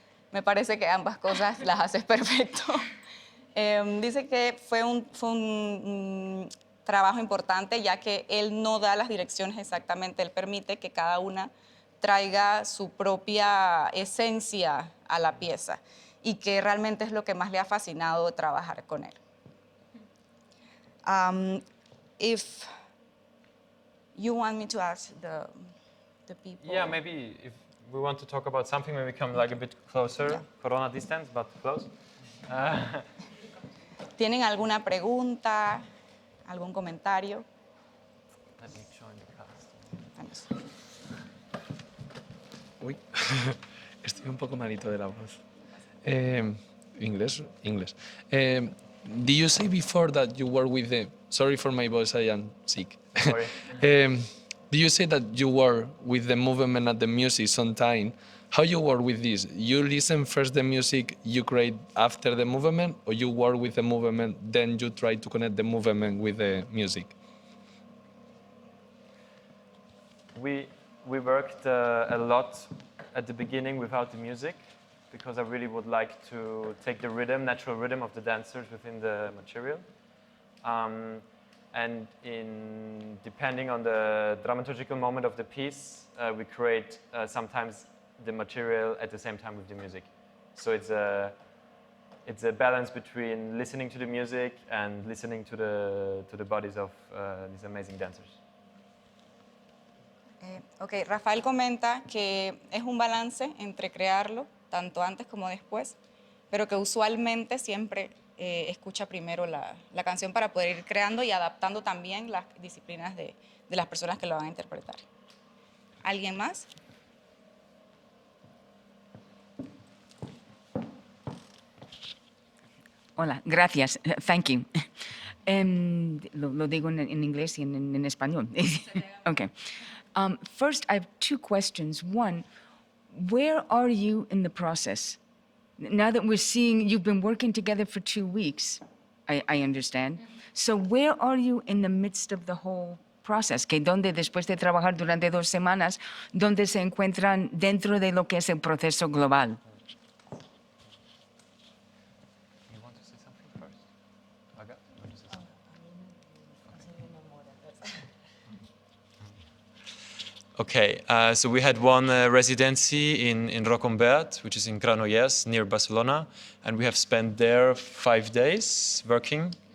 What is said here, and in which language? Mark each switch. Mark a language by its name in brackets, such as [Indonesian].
[Spanish] Me parece que ambas cosas las haces perfecto. Dice que fue un trabajo importante, ya que él no da las direcciones exactamente, él permite que cada una traiga su propia esencia a la pieza y que realmente es lo que más le ha fascinado trabajar con él. [English] If you want me to ask the people. Yeah, maybe if we want to talk about something, maybe come like a bit closer, Yeah. Corona distance, but close. [Spanish] ¿Tienen alguna pregunta, algún comentario? [English] Let me join the cast. [Spanish] Vamos. Uy, estoy un poco malito de la voz. [English] English. Did you say before that you were with the... Sorry for my voice, I am sick. Sorry. Did you say that you were with the movement and the music sometime? How you work with this? You listen first the music, you create after the movement, or you work with the movement, then you try to connect the movement with the music? We worked a lot at the beginning without the music because I really would like to take the rhythm, natural rhythm of the dancers within the material. And depending on the dramaturgical moment of the piece, we create sometimes the material at the same time with the music. So it's a balance between listening to the music and listening to the bodies of these amazing dancers. [Spanish] Ok, Rafael comenta que es un balance entre crearlo, tanto antes como después, pero que usualmente siempre escucha primero la canción para poder ir creando y adaptando también las disciplinas de las personas que lo van a interpretar. ¿Alguien más? Hola, gracias. [English] Thank you. [Spanish] Lo digo en inglés y en español. [English] Okay. First, I have two questions. One, where are you in the process? Now that we're seeing you've been working together for 2 weeks, I understand. So where are you in the midst of the whole process? [Spanish] Que donde después de trabajar durante 2 semanas, donde se encuentran dentro de lo que es el proceso global? [English] You want to say something first? Aga, you want to say something? Okay, so we had one residency in Rocambert, which is in Granollers, near Barcelona, and we have spent there 5 days working.